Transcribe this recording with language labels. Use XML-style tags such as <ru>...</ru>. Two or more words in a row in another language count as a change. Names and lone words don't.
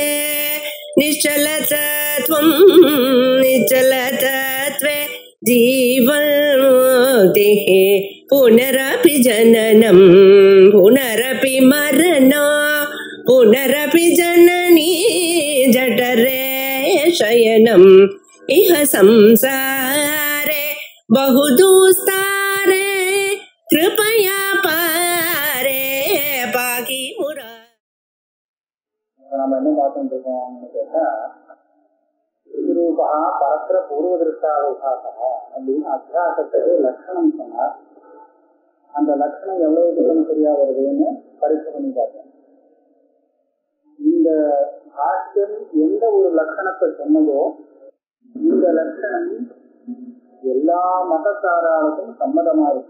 <sa>निश्चलतत्वं निश्चलतत्वे जीवन्मुक्तिः पुनरपि जननं पुनरपि मरणं पुनरपि जननी जठरे शयनम् इह संसारे बहुदुस्तारे कृपया पारे पाकि मुरा.</sa> <ta>நம்ம என்ன பார்த்துட்டு இருக்கோம்னு கேட்டா,</ta> <sa>विश्वरूपा परत्र पूर्वदृष्टावकाशा</sa> <ta>அப்படின்னு அத்தியாசத்துக்கு லட்சணம் சொன்னார். அந்த லட்சணம் எவ்வளவு தூரம் சரியா வருதுன்னு பரீட்சை பண்ணி பார்த்தேன். இந்த ஆட்சியம் எந்த ஒரு லட்சணத்தை சொன்னதோ இந்த லட்சணம் எல்லா மதத்தாராளுக்கும் சம்மதமா இருக்கு.</ta>